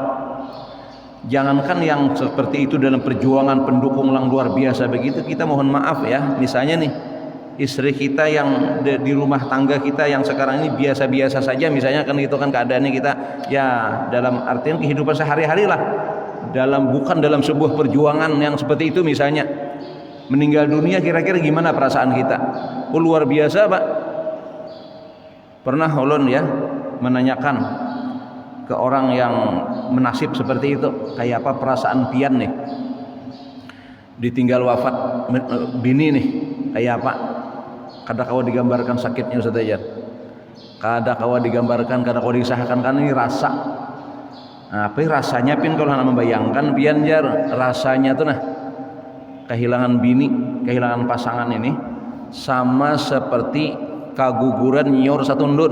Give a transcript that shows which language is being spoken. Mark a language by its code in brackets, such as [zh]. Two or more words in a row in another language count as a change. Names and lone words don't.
[id] Jangankan yang seperti itu dalam perjuangan pendukung yang luar biasa begitu, kita mohon maaf ya, misalnya nih istri kita yang di rumah tangga kita yang sekarang ini biasa-biasa saja misalnya, kan itu kan keadaannya kita ya dalam artian kehidupan sehari-hari lah, bukan dalam sebuah perjuangan yang seperti itu misalnya, meninggal dunia, kira-kira gimana perasaan kita? Oh luar biasa Pak. [bjn] Pernah ulun ya menanyakan ke orang yang menasib seperti itu, kayak apa perasaan pian nih ditinggal wafat bini nih, kayak apa? Kada kawa digambarkan sakitnya Ustaz aja, kada kawa digambarkan, kada kawa disahkan, kan ini rasa. Nah, apa rasanya pin kalau nak membayangkan pian jar rasanya tuh nah, kehilangan bini, kehilangan pasangan ini sama seperti kaguguran nyor satundun.